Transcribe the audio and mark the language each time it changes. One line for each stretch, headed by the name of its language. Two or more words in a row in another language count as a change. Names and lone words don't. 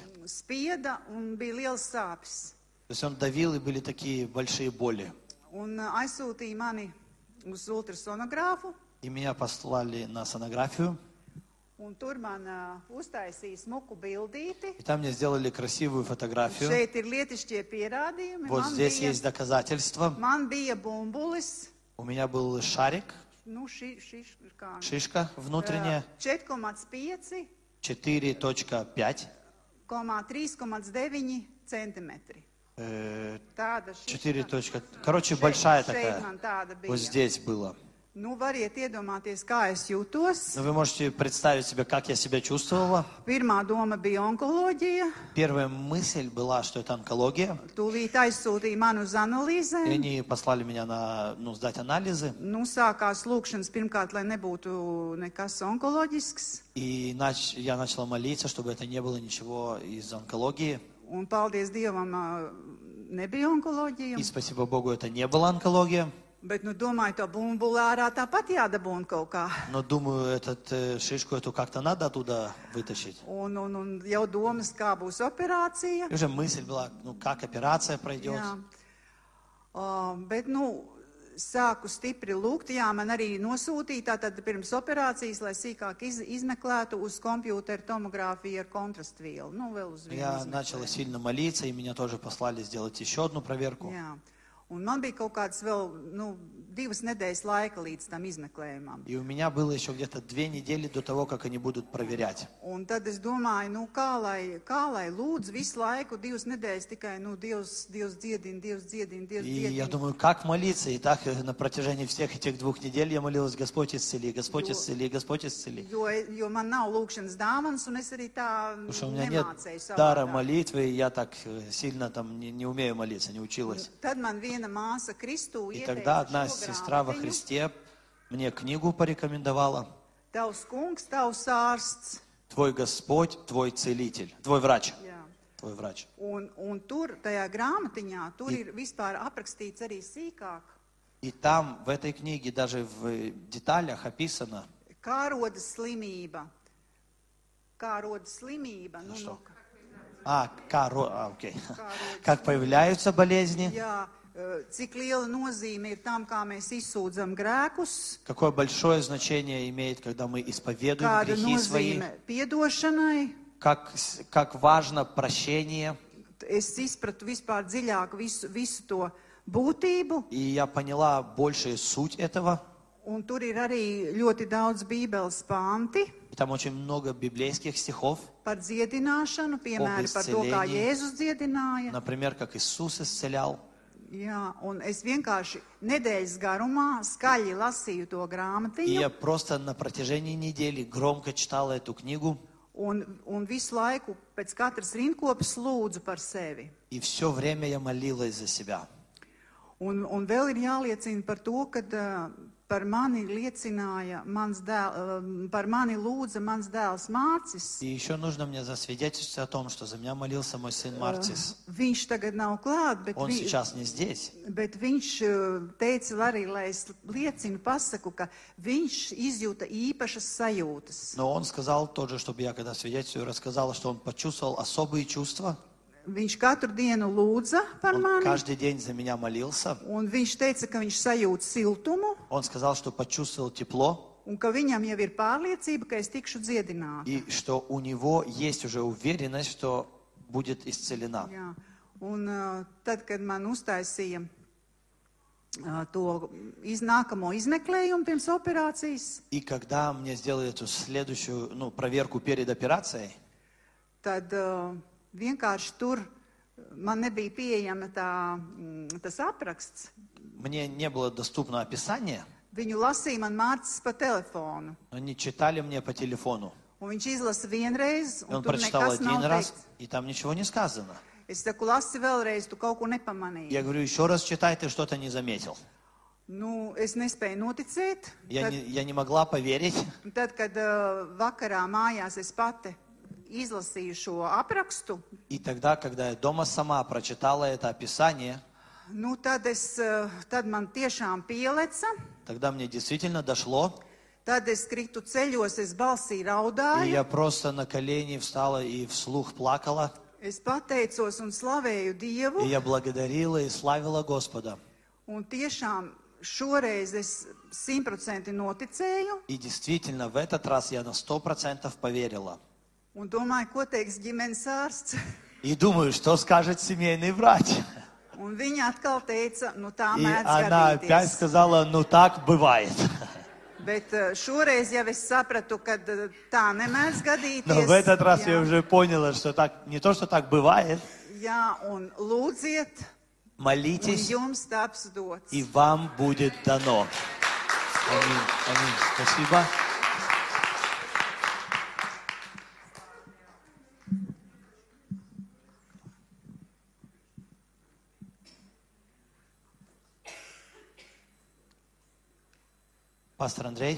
Latvian: Spieda, un bija liels sāpes.
Russian: То есть он давил, и были такие большие боли.
Latvian: Un aizsūtīja mani uz ultrasonogrāfu.
Russian: И меня послали на сонографию.
Latvian: Un tur man uztaisīja smuku bildīti.
Russian: И там мне сделали красивую фотографию.
Latvian: Šeit ir lietišķie pierādījumi.
Russian: Вот здесь есть доказательства.
Latvian: Man bija bumbulis.
Russian: У меня был шарик, шишка внутренняя.
Latvian: 4,5.
Russian: 4,5.
Latvian: 3,9 centimetri.
Russian: 4. Короче, большая такая. Вот здесь было.
Latvian: Variet iedomāties, kā es jūtos.
Russian: Вы можете представить себе, как я себя чувствовала.
Latvian: Pirmā doma bija onkoloģija.
Russian: Первая мысль была, что это онкология.
Latvian: Tūlīt aizsūtīja mani uz analīzēm.
Russian: И они послали меня сдать анализы.
Latvian: Sākās lūkšanas pirmkārt, lai nebūtu nekas onkoloģisks.
Russian: И я начала молиться, чтобы это не было ничего из онкологии.
Latvian: Un paldies Dievam, nebija onkoloģija.
Russian: И спасибо Богу, это не была онкология.
Latvian: Bet, domāju, to bumbuli ārā tāpat jādabūna kaut kā.
Russian: Но думаю, шишку эту как-то надо оттуда вытащить.
Latvian: Un jau domas, kā būs operācija.
Russian: И уже мысль была, как операция пройдет.
Latvian: Jā. Bet, sāku stipri lūgt. Jā, man arī nosūtīja tātad pirms operācijas, lai sīkāk izmeklētu uz kompjūteru tomogrāfiju ar kontrastvielu. Vēl uz vienu
Russian: Я начала сильно молиться, и меня тоже послали сделать еще одну проверку.
Latvian: Jā. Un man bija kaut kāds vēl, 2 nedēļas laika līdz tam izmeklējumam.
Russian: И у меня было еще где-то 2 недели до того, как они будут проверять.
Latvian: Un tad es domāju, kā lai lūdzu visu laiku, 2 nedēļas tikai, Dievs dziedina, Dievs dziedina, Dievs
Russian: И
Latvian: dziedina.
Russian: я думаю, как молиться? И так на протяжении всех этих 2 недель я молилась, Господь исцели, Господь исцели, Господь исцели.
Latvian: Jo man nav lūkšanas dāvanas, un es arī tā
Russian: Потому что у меня нет
Latvian: nemācēju
Russian: дара
Latvian: savādāk.
Russian: молитвы, и я так сильно там не умею молиться, не училась.
Latvian: Tad man viena māsa Kristū
Russian: И тогда одна
Latvian: ieteica šo
Russian: сестра во
Latvian: grāmatiņu.
Russian: Христе мне книгу порекомендовала.
Latvian: Tavs kungs, tavs ārsts.
Russian: Твой Господь, твой целитель, твой врач.
Latvian: Jā.
Russian: Твой врач.
Latvian: Un tur, tajā grāmatiņā, tur ir vispār aprakstīts arī sīkāk.
Russian: И там, в этой книге, даже в деталях описано,
Latvian: Kā rodas slimība? Kā rodas slimība?
Russian: окей. Как появляются болезни,
Latvian: Jā, cik liela nozīme ir tam, kā mēs izsūdzam grēkus,
Russian: какое большое значение имеет, когда мы исповедуем
Latvian: kāda
Russian: грехи свои,
Latvian: nozīme piedošanai.
Russian: как важно прощение.
Latvian: Es izpratu vispār dziļāk visu to būtību,
Russian: И я поняла большую sуть этого.
Latvian: un tur ir arī ļoti daudz bībeles panti
Russian: И там очень много библейских стихов,
Latvian: par dziedināšanu, piemēram, par to, kā izceļeniju. Jēzus dziedināja.
Russian: например, как Иисус исцелял.
Latvian: Jā, un es vienkārši nedēļas garumā skaļi lasīju to
Russian: И
Latvian: grāmatiņu,
Russian: я просто на протяжении недели громко читала эту книгу.
Latvian: un visu laiku pēc katras rindkopas lūdzu par sevi.
Russian: И все время я молилась за себя.
Latvian: Un vēl ir jāliecina par to, ka par mani liecināja mans dēls, par mani lūdza mans dēls Mārcis.
Russian: И еще нужно мне засвидетельствовать о том, что за меня молился мой сын Марцис.
Latvian: Viņš tagad nav klāt,
Russian: Он сейчас не здесь.
Latvian: bet viņš teica arī, lai es liecinu, pasaku, ka viņš izjūta īpašas sajūtas.
Russian: Но он сказал тоже, чтобы я, когда свидетельствую, рассказала, что он почувствовал особые чувства.
Latvian: Viņš katru dienu lūdza par
Russian: Он
Latvian: mani,
Russian: каждый день за меня молился.
Latvian: un viņš teica, ka viņš sajūt siltumu,
Russian: Он сказал, что почувствовал тепло.
Latvian: un ka viņam jau ir pārliecība, ka es tikšu dziedināta.
Russian: И что у него есть уже уверенность, что будет исцелена.
Latvian: Jā. Un tad, kad man uztaisīja to nākamo izmeklējumu pirms operācijas.
Russian: И когда мне сделали эту следующую, проверку перед операцией,
Latvian: tad vienkārši tur man nebija pieejama tas apraksts.
Russian: мне не было доступно описание.
Latvian: Viņu lasīja man Mārcis pa telefonu.
Russian: Они читали мне по телефону.
Latvian: Un viņš izlasa vienreiz, un
Russian: Он
Latvian: tur
Russian: прочитал
Latvian: nekas nav
Russian: один раз,
Latvian: teikts.
Russian: и там ничего не сказано.
Latvian: Es saku, lasi vēlreiz, tu kaut ko nepamanīji.
Russian: Я говорю, еще раз читай, ты что-то не заметил.
Latvian: Nu, es nespēju noticēt.
Russian: Я не могла поверить.
Latvian: Tad, kad vakarā mājās es pati izlasīju šo aprakstu,
Russian: И тогда, когда я дома сама прочитала это описание,
Latvian: nu, tad man tiešām pieleca.
Russian: тогда мне действительно дошло.
Latvian: Tad es kritu ceļos, es balsī
Russian: И
Latvian: raudāju.
Russian: я просто на колени встала и вслух плакала.
Latvian: Es pateicos un slavēju Dievu.
Russian: И я благодарила и славила Господа.
Latvian: Un tiešām šoreiz es 100% noticēju.
Russian: И действительно, в этот раз я на 100% поверила.
Latvian: Un domāju, ko teiks ģimenes ārsts.
Russian: И думаю, что скажет семейный врач.
Latvian: Un viņa atkal teica, nu tā
Russian: И
Latvian: mēdz
Russian: она опять
Latvian: gadīties.
Russian: сказала, ну так бывает.
Latvian: Bet šoreiz jau es sapratu, ka tā nemēdz gadīties.
Russian: Но в этот раз
Latvian: Jā.
Russian: я уже поняла, что так, не то, что так бывает.
Latvian: Jā, un lūdziet, un
Russian: Молитесь,
Latvian: jums taps dots.
Russian: и вам будет дано. Аминь. Аминь. Спасибо. Пастор Андрей,